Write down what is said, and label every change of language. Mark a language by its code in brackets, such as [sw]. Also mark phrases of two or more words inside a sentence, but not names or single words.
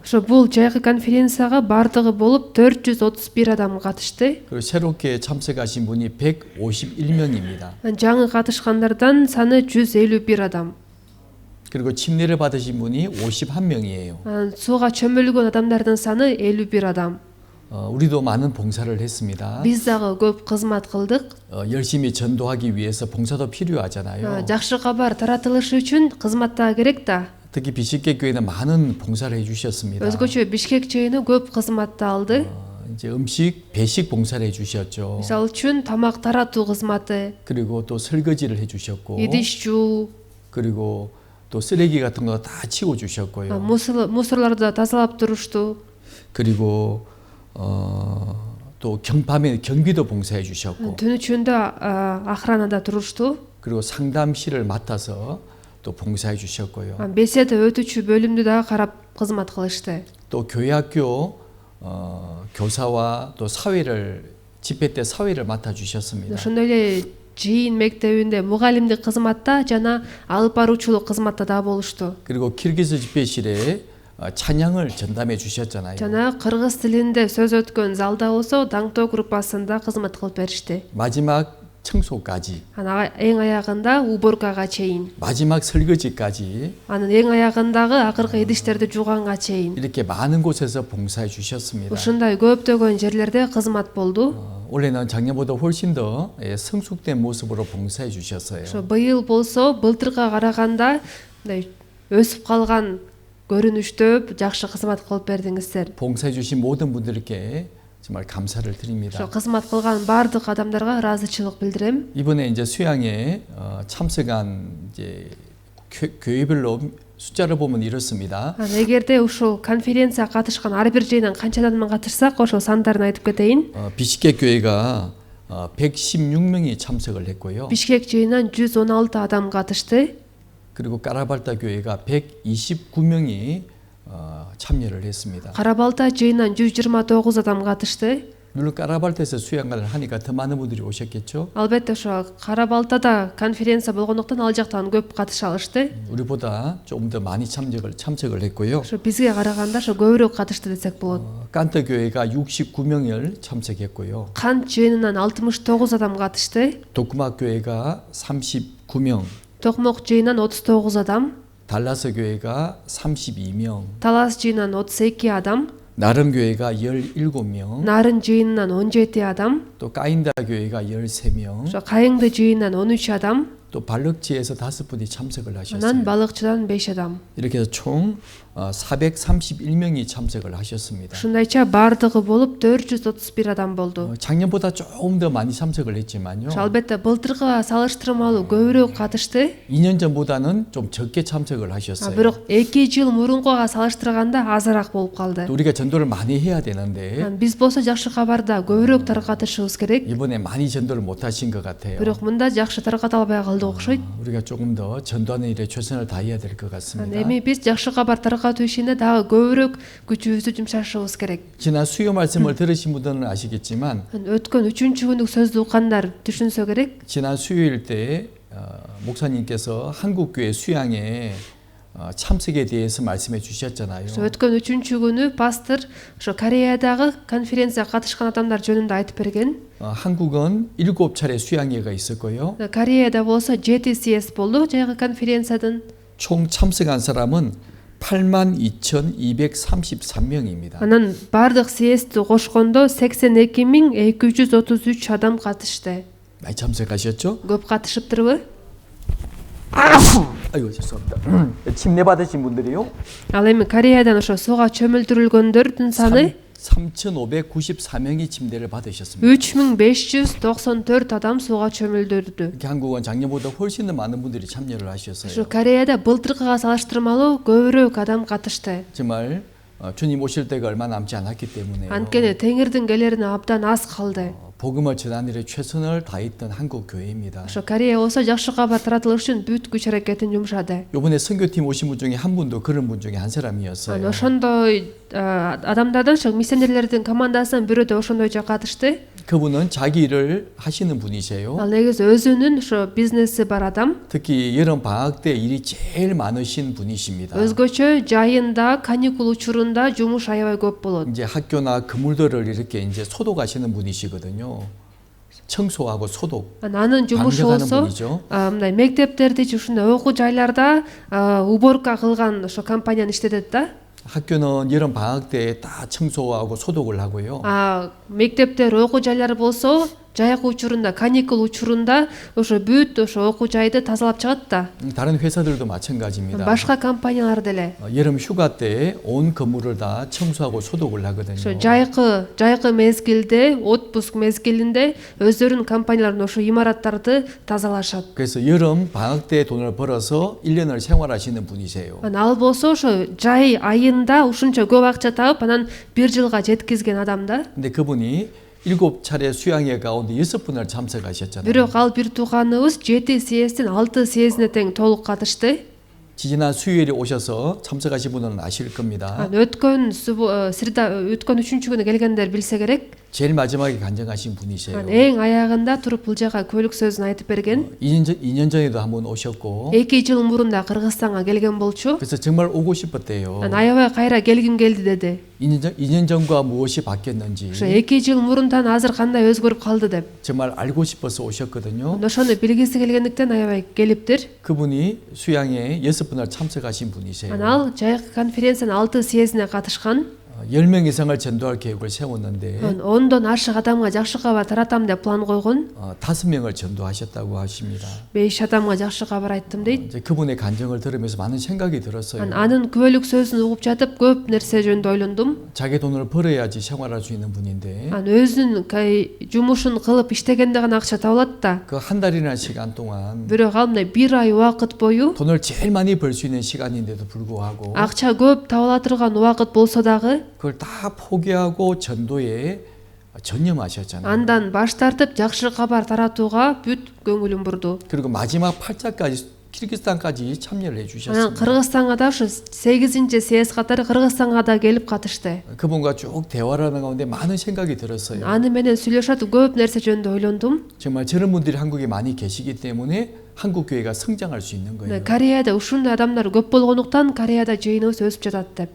[ky] Ошо бул жайкы конференцияга бардыгы болуп 431 адам катышты. [ko] 그리고 새롭게 참석하신 분이 151명입니다. [ky] жаңы катышкандардан саны 151 адам. [ko] 그리고 침례를 받으신 분이 51명이에요. [ky] Сууга чөмүлгөн адамдардын саны 51 адам. [ko] 우리도 많은 봉사를 했습니다. [ky] Биз дагы көп кызмат кылдык. [ko] 열심히 전도하기 위해서 봉사도 필요하잖아요. [ky] Жакшы кабар таратылышы үчүн кызмат да керек да. [ko] 특히 비식계 교회는 많은 봉사를 해주셨습니다. [ky] Өзгөчө Бишкек жыйыны көп кызматты алды. [ko] 이제 음식 배식 봉사를 해주셨죠. [ky] Мисал үчүн тамак таратуу кызматы, [ko] 그리고 또 설거지를 해주셨고, [ky] идиш жуу, [ko] 그리고 또 쓰레기 같은 거 다 치워주셨고요. [ky] мусорларды тазалап турушту. [ko] 그리고 또 밤에 경비도 봉사해 주셨고, [ky] Түн ичинде охранада турушту. [ko] 그리고 상담실을 맡아서 또 봉사해 주셨고요. [ky] Беседа өтүүчү бөлүмдү дагы карап кызмат кылышты. [ko] 또 교회학교 교사와 또 집회 때 사회를 맡아 주셨습니다. [ky] Ошондой эле жыйын мектебинде мугалимдик кызматта жана алып баруучулук кызматта да болушту. [ko] 그리고 키르기즈 집회실에 찬양을 전담해 주셨잖아요. [ky] Жана кыргыз тилинде сөз өткөн залда болсо даңтоо группасында кызмат кылып беришти. [ko] 마지막 청소까지, [ky] Анан эң аягында уборкага чейин, [ko] 마지막 설거지까지 [ky] анын эң аягындагы акыркы идиштерди жууганга чейин. [ko] 이렇게 많은 곳에서 봉사해 주셨습니다. [ky] Ушундай көптөгөн жерлерде кызмат болду. [ko] 올해는 작년보다 훨씬 더 성숙된 모습으로 봉사해 주셨어요. [ky] Ошо быйыл болсо былтырга караганда мындай өсүп калган көрүнүштө жакшы кызмат кылып бердиңиздер. [ko] 봉사해 주신 모든 분들께 정말 감사를 드립니다. [ky] ошо кызмат кылган бардык адамдарга ыраазычылык билдирем. [ko] 이번에 이제 수양에 참석한 이제 교회별로 숫자를 보면 이렇습니다. [ky] Эгерде ушул конференцияга катышкан ар бир жыйындан канча адамдан катышсак, ошол сандарын айтып кетейин. [ko] 비식계 교회가 116명이 참석을 했고요. [ky] Бишкек жыйынан 116 адам катышты. [ko] 그리고 까라발타 교회가 129명이 참여를 했습니다. [ky] Карабалта жыйынан 129 адам катышты. [ko] 물론 까라발타에서 수양을 하니까 더 많은 분들이 오셨겠죠. [ky] Албетте ошо Карабалтада конференция болгондуктан ал жактан көп катыша алышты. [ko] 우리보다 조금 더 많이 참석을 했고요. [ky] ошо бизге караганда ошо көбүрөөк катышты десек болот. [ko] 깐터 교회가 69명을 참석했고요. [ky] Кант жыйынынан 69 адам катышты. [ko] 도크막 교회가 39명, [ky] Токмок жыйынан 39 адам, [ko] 달라스 교회가 32명, [ky] Талас жыйынан 32 адам, [ko] 나름 교회가 17명, [ky] Нарын жыйынынан 17 адам, [ko] 또 까인다 교회가 13명, [ky] ошо Кайыңды жыйынынан 13 адам, [ko] 또 발럭지에서 5분이 참석을 [ky] анан [ko] 하셨어요. [ky] балыкчыдан 5 адам. [ko] 이렇게 해서 총 431명이 참석을 하셨습니다. [ky] Ушундайча бардыгы болуп 431 адам болду. [ko] 작년보다 조금 더 많이 참석을 했지만요. [ky] Ошо албетте былтыркыга салыштырмалуу көбүрөөк катышты. [ko] 2년 전보다는 좀 적게 참석을 하셨어요. [ky] Бирок 2 жыл мурункуга салыштырганда азыраак болуп калды. [ko] 또 우리가 전도를 많이 해야 되는데 [ky] Биз болсо жакшы кабарда көбүрөөк таркатышыбыз керек. [ko] 이번에 많이 전도를 못 하신 것 같아요. [ky] Бирок мында жакшы тарката албай калдык окшойт. [ko] 우리가 조금 더 전도하는 일에 최선을 다해야 될 것 같습니다. [ky] Эми биз жакшы кабар таркатуу ишине дагы көбүрөөк күчүбүздү жумшашыбыз керек. [ko] 지난 수요 말씀을 들으신 분들은 아시겠지만 [ky] Өткөн 3 күндүк сөздү уккандар түшүнсө керек. [ko] 지난 수요일 때 목사님께서 한국교회 수양에 참석에 대해서 말씀해 주셨잖아요. [ky] Өткөн 3 күнү пастор ошо Кореядагы конференцияга катышкан адамдар жөнүндө айтып берген. [ko] 한국은 7차례 수양회가 있었고요. [ky] Кореяда болсо 7 съезд болду жайкы конференциядан. [ko] 총 참석한 사람은 82,233명입니다. [ky] Анан бардык съездди кошкондо 82.233 адам катышты. [ko] 많이 참석하셨죠? [ky] Көп катышыптырбы? [ko] 아이고 죄송합니다. 침례 받으신 분들이요? [ky] Ал эми Кореядан ошо сууга чөмүлдүрүлгөндөрдүн саны [ko] 3,594명이 침례를 받으셨습니다. [ky] 3594 адам сууга чөмүлдүрдү. [ko] 이렇게 한국은 작년보다 훨씬 더 많은 분들이 참여를 [ky] Ошо [ko] 하셨어요. [ky] Кореяда былтыркыга салыштырмалуу көбүрөөк адам катышты. [ko] 정말 주님 오실 때가 얼마 남지 않았기 때문에 [ky] Анткени Теңирдин келерине абдан аз калды. [ko] 복음을 전하는 일에 최선을 다했던 한국 교회입니다. [ky] Ошо Корея болсо жакшы кабар таратылыш үчүн бүт күч аракетин жумшады. [ko] 이번에 선교팀 오신 분 중에 한 분도 그런 분 중에 한 [ky] Аны [ko] 사람이었어요. [ky] ошондой адамдардан ошо миссионерлердин командасынын бирөө да ошондойчо катышты. [ko] 그분은 자기 일을 하시는 분이세요. [ky] Ал негизи өзүнүн ошо бизнеси бар адам. [ko] 특히 여름 방학 때 일이 제일 많으신 분이십니다. [ky] Өзгөчө жайында, каникул учурунда жумуш аябай көп болот. [ko] 이제 학교나 건물들을 이렇게 이제 소독하시는 분이시거든요. 청소하고 소독, [ky] Анын жумушу [ko] 방역하는 [ky] болсо [ko] 분이죠. [ky] мындай мектептерди же ушундай окуу жайларда уборка кылган ошо компанияны иштетет да. [ko] 학교는 여름 방학 때 다 청소하고 소독을 하고요. [ky] Мектептер, окуу жайлары болсо жайкы учурунда, каникул учурунда ошо бүт ошо окуу жайды тазалап чыгат да. [ko] 다른 회사들도 마찬가지입니다. [ky] Башка компаниялар деле. [ko] 여름 휴가 때 온 건물을 다 청소하고 소독을 하거든요. [ky] Ошо жайкы мезгилде, отпуск мезгилинде өздөрүнүн компанияларын ошо имараттарды тазалашат. [ko] 그래서 여름 방학 때 돈을 벌어서 1년을 생활하시는 분이세요. [ky] Ал болсо ошо жай айында ушунча көп акча таап анан 1 жылга жеткизген адам да. [ko] 근데 그분이 7차례 수양회 가운데 6분을 참석하셨잖아요. [ky] Бирок ал бир тууганыбыз 7 съездин 6 съездине тең толук катышты. [ko] 지난 수요일에 오셔서 참석하신 분은 아실 겁니다. [ky] Өткөн среда өткөн 3-күнү келгендер билсе керек. [ko] 제일 마지막에 간증하신 분이세요. [ky] Эң аягында туруп бул жака көйлүк сөзүн айтып берген. [ko] 2년 전에도 한번 오셨고 [ky] 2 жыл мурунда Кыргызстанга келген болчу. [ko] 그래서 정말 오고 싶었대요. [ky] Аябай кайра келгим келди деди. [ko] 2년 전과 무엇이 바뀌었는지 [ky] Ошо 2 жыл мурундан азыр кандай өзгөрүп калды деп. [ko] 정말 알고 싶어서 오셨거든요. [ky] Ошону билгиси келгендиктен аябай келиптир. [ko] 그분이 수양에 6분을 참석하신 분이세요. [ky] Ал жайкы конференциянын 6 съездине катышкан. [ko] 10명 이상을 전도할 계획을 세웠는데 [ky] 10дон ашык адамга жакшы кабар таратам деп план койгон. [ko] 5명을 전도하셨다고 하십니다. [ky] 5 адамга жакшы кабар айттым дейт. [ko] 이제 그분의 간증을 들으면서 많은 생각이 들었어요. [ky] Анын күбөлүк сөзүн угуп жатып көп нерсе жөнүндө ойлондум. [ko] 자기 돈을 벌어야지 생활할 수 있는 분인데 [ky] Өзүнүн жумушун кылып иштегенде гана акча табылат да. [ko] 그 한 달이라는 시간 동안 [ky] Бирок ал мындай 1 ай убакыт бою [ko] 돈을 제일 많이 벌 수 있는 시간인데도 불구하고 [ky] акча көп табыла турган убакыт болсо дагы [ko] 그걸 다 포기하고 전도에 전념하셨잖아요. [ky] андан баш тартып жакшы кабар таратууга бүт көңүлүн бурду. [ko] 그리고 마지막 8차까지 키르기스탄까지 참여를 [ky] Анан [ko] 해주셨습니다. [ky] Кыргызстанга да ушу 8 съезд катары Кыргызстанга да келип катышты. [ko] 그분과 쭉 대화를 하는 가운데 많은 생각이 들었어요. [ky] Аны менен сүйлөшөт көп нерсе жөнүндө ойлондум. [ko] 정말 저런 분들이 한국에 많이 계시기 때문에 한국 교회가 성장할 수 있는 거예요. [ky] Кореяда ушундай адамдар көп болгондуктан Кореяда жыйыныбыз өсүп жатат деп.